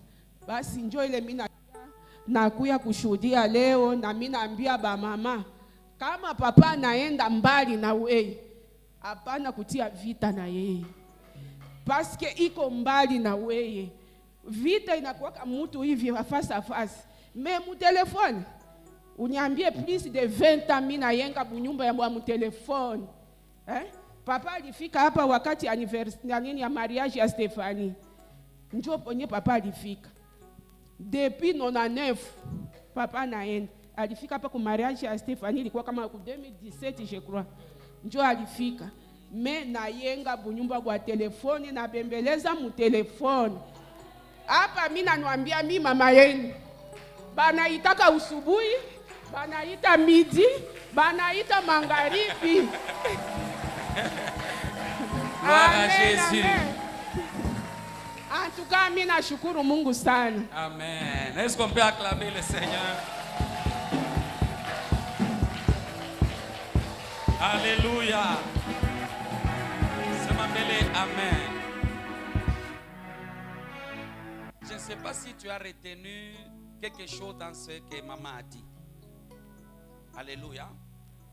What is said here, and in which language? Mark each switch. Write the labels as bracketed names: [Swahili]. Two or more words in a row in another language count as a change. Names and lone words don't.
[Swahili] Basi njoo ile mimi nakuya kushuhudia leo, na mimi naambia ba mama kama papa naenda mbali na wewe, hapana kutia vita na yeye, paske iko mbali na wewe. Vita inakuwa kama mtu hivi [French] face à face. [Swahili] Mais mu telefone uniambie [French] plus de 20 ans [Swahili] mimi nayenga bunyumba ya mu telefone. Papa alifika hapa wakati anniversaire ya mariage ya Stephanie. Njoo ponye papa alifika. Depuis 99 papa naenda. Alifika hapa kwa mariage ya Stephanie ilikuwa kama 2017 [French] je crois. [Swahili] Njoo alifika. Me nayenga bunyumba kwa telefone na bembeleza mu telefone. Hapa mimi nanuambia mimi mama yenu. Banaitaka usubuhi, banaita midi, banaita magharibi. [French] Gloire à Jésus. En tout cas, [Swahili] mimi nashukuru Mungu sana. Amen. [French] Est-ce qu'on peut acclamer le Seigneur? Alléluia. C'est ma belle. Amen. Je ne sais pas si tu as retenu quelque chose dans ce que maman a dit.